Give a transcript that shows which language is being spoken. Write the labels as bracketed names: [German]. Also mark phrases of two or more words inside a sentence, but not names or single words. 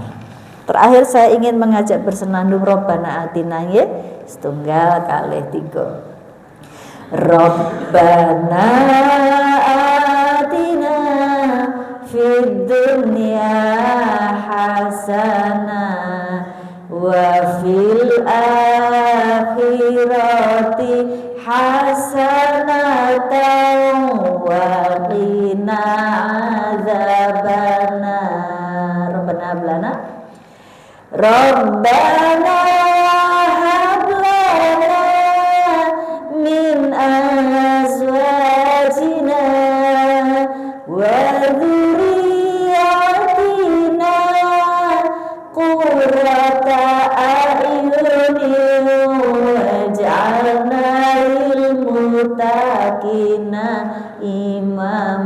[Indonesian] Terakhir saya ingin mengajak bersenandung [Arabic] ربنا آتنا [Indonesian] nggih, [Javanese] setunggal kalih tiga. [Arabic] ربنا آتنا في الدنيا حسنة وفي الآخرة حسنة وقنا عذاب النار. ربنا هب لنا ربنا هب لنا من أزواجنا وذرياتنا قرة أعين واجعلنا للمتقين إماما.